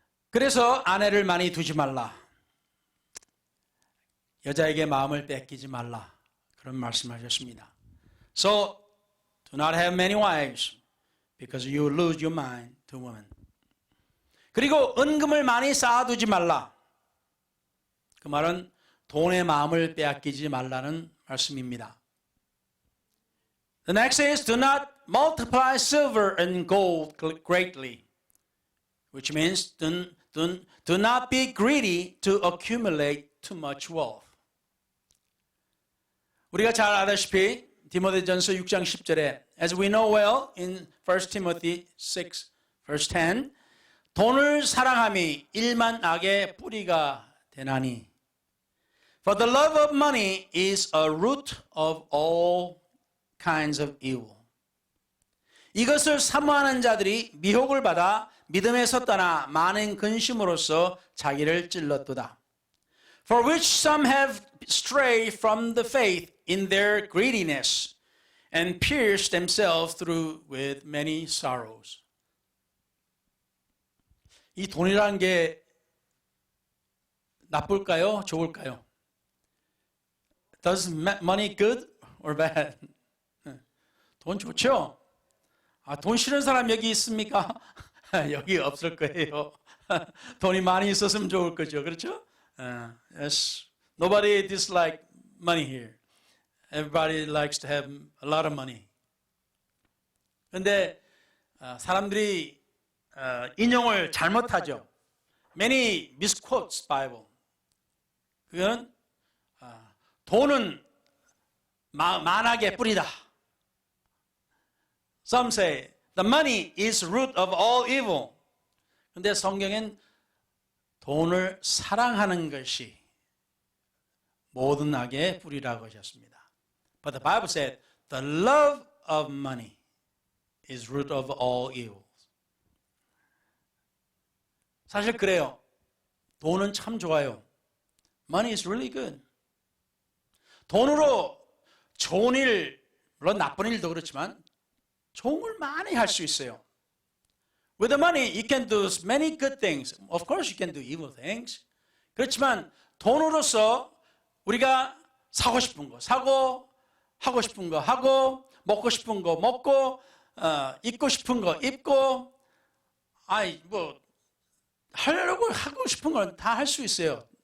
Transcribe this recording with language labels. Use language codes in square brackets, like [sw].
[ko] 그래서 아내를 많이 두지 말라. 여자에게 마음을 뺏기지 말라. 그런 말씀하셨습니다. [en] So do not have many wives because you will lose your mind to women. [ko] 그리고 은금을 많이 쌓아두지 말라. 그 말은 돈의 마음을 빼앗기지 말라는 말씀입니다. [en] The next is do not multiply silver and gold greatly, which means do not be greedy to accumulate too much wealth. [ko] 우리가 잘 알다시피 디모데전서 6장 10절에 [en] As we know well in 1 Timothy 6 verse 10 [ko] 돈을 사랑함이 일만 악의 뿌리가 되나니 [en] For the love of money is a root of all kinds of evil. [ko] 이것을 사모하는 자들이 미혹을 받아 믿음에서 떠나 많은 근심으로써 자기를 찔렀도다. [en] For which some have strayed from the faith in their greediness and pierced themselves through with many sorrows. [ko] 이 돈이라는 게 나쁠까요? 좋을까요? [en] Does money good or bad? [ko] 돈 좋죠? 돈 싫은 사람 여기 있습니까? 여기 없을 거예요. 돈이 많이 있었으면 좋을 거죠. 그렇죠? Yes. [en] Nobody dislike money here. Everybody likes to have a lot of money. [ko] 그런데 사람들이 인용을 잘못하죠. [en] Many misquotes Bible. [ko] 그건 돈은 만악의 뿌리다. [en] Some say the money is root of all evil. [ko] 그런데 성경엔 돈을 사랑하는 것이 모든 악의 뿌리라고 하셨습니다. [en] But the Bible said the love of money is root of all evils. [ko] 사실 그래요. 돈은 참 좋아요. [en] Money is really good. [ko] 돈으로 좋은 일, 물론 나쁜 일도 그렇지만 좋은 걸 많이 할 수 있어요. [en] With the money, you can do many good things. Of course, you can do evil things. [ko] 그렇지만 돈으로서 우리가 사고 싶은 거 사고, 하고 싶은 거 하고, 먹고 싶은 거 먹고, 입고 싶은 거 입고, 하려고 하고 싶은 건 다 할 수 있어요.